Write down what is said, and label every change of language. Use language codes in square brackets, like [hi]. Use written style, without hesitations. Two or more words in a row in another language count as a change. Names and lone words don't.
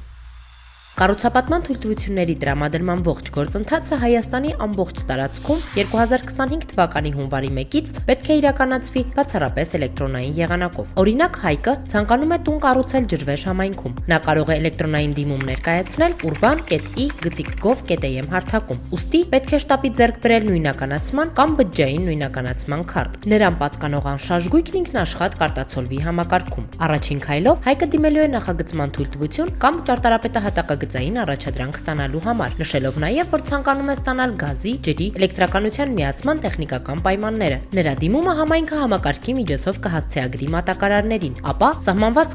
[hy] Կառուցապատման թույլտվությունների տրամադրման ողջ գործընթացը Հայաստանի ամբողջ տարածքում 2025 թվականի հունվարի 1-ից պետք է իրականացվի բացառապես էլեկտրոնային եղանակով։ Օրինակ, Հայկը ցանկանում է տուն կառուցել ջրվեժ համայնքում։ Նա կարող է էլեկտրոնային դիմում ներկայացնել urban.i.gov.am հարթակում։ Ուստի պետք է շտապի ձեռք բերել նույնականացման կամ բջջային նույնականացման քարտ։ Նրան պատկանող անշարժ ինքնաշխատ կարտացոլվի համակարգում։ Առաջին քայլով Հայկը դիմելու է նախագծման թույլտվություն կամ ճարտարապետահատակագծային առաջադրանք ստանալու համար, նշելով նաև, որ ցանկանում է ստանալ գազի, ջրի, էլեկտրականության միացման տեխնիկական պայմանները։ Նրա դիմումը համայնքը համակարգի միջոցով կհասցեագրի մատակարարներին, ապա սահմանված